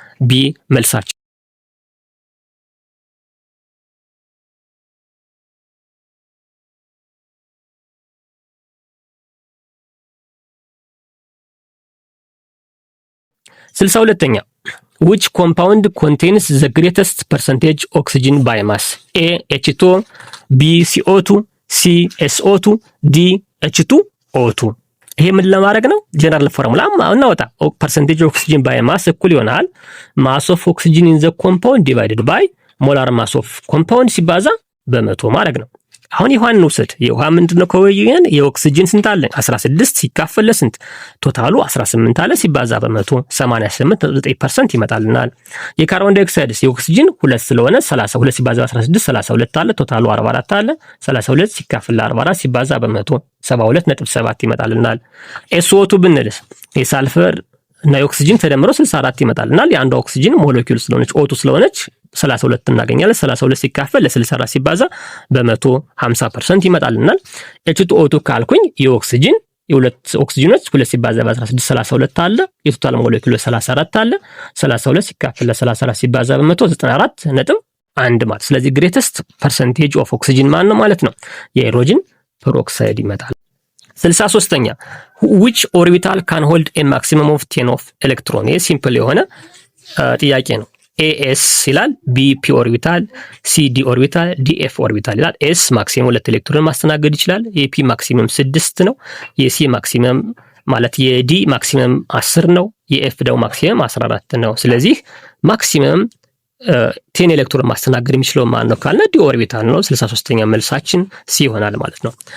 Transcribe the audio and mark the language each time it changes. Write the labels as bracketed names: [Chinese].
[Amharic] ቢ መልሳችን። ስልሳ ሁለተኛ [English] which compound contains the greatest percentage oxygen by mass? [Amharic] A H2O, B CO2, C SO2, D H2O2። ይሄ ምን ለማድረግ ነው? ጀነራል ፎርሙላ እናወጣ። [English] percentage oxygen by mass [Amharic] እኩል ይሆናል [English] mass of oxygen in the compound divided by molar mass of compound [Amharic] ሲባዛ በመቶ ማድረግ ነው። አሁን የውሃን እንውሰድ። የውሃ ምንድነው ከወይን የኦክሲጅን ስንት አለ? 16 ሲካፈል ለስንት ቶታሉ 18 አለ ሲባዛ በመቶ 88.9% ይመጣልናል። የካርቦን ዳይኦክሳይድስ የኦክሲጅን 2 ስለሆነ 32 ሲባዛ በ16 32 አለ ቶታሉ 44 አለ 32 ሲካፈል ለ44 ሲባዛ በመቶ 72.7 ይመጣልናል። SO2 ብንልስ የሳልፈር እና የኦክሲጅን ተደምሮ 64 ይመጣልናል። የአንዷ ኦክሲጅን ሞለኪውል ስለሆነች ኦቱ ስለሆነች 32 እናገኛለን። 32 ሲካፈል ለ64 ሲባዛ በመቶ 50% ይመጣልናል። H2O2 ካልኩኝ የኦክሲጅን የሁለት ኦክሲጅኖች 2 ሲባዛ በ16 32 አለ። የቶታል ሞለኪውል 34 አለ። 32 ሲካፈል ለ34 ሲባዛ በመቶ 94.1 ማለት። ስለዚህ ግሬተስት ፐርሰንቴጅ ኦፍ ኦክሲጅን ማን ነው ማለት ነው? የሃይድሮጅን ፐሮክሳይድ ይመጣል። 63ኛ [English] which orbital can hold a maximum of 10 of electron? [Amharic] ይሄ ሲምፕል የሆነ ጥያቄ ነው። AS ይላል፣ B P ኦርቢታል፣ C D ኦርቢታል፣ D F ኦርቢታል ይላል። S ማክሲመም 2 ኤሌክትሮን ማስተናገድ ይችላል። የP ማክሲመም 6 ነው። የC ማክሲመም ማለት የD ማክሲመም 10 ነው። የF ደግሞ ማክሲመም 14 ነው። ስለዚህ ማክሲመም 10 ኤሌክትሮን ማስተናገድ የሚችለው ማን ነው ካልነ D ኦርቢታል ነው። 63ኛ መልሳችን C ይሆናል ማለት ነው።